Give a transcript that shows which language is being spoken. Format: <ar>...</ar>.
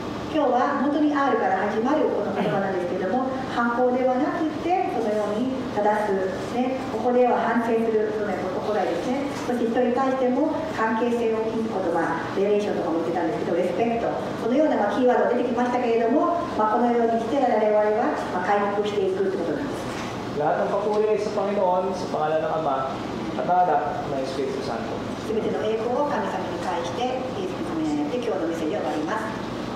<ja>今日は本当に R から始まるこの言葉なんですけれども、反抗ではなくてそのように正す、ね、ここでは反省する、その心得ですね。そして人に対しても関係性を築く言葉、レレーションとかも言ってたんですけど、レスペクト、そのようなキーワードが出てきましたけれども、このようにして我々は回復していくということなんです。</ja> <tl>Lahat ng papuri ay sa Panginoon, sa pangalan ng Ama, at Anak, ng Espiritu Santo.</tl> <ja>すべての栄光を神様に返して、イエス様によって今日のメッセージを終わります。</ja>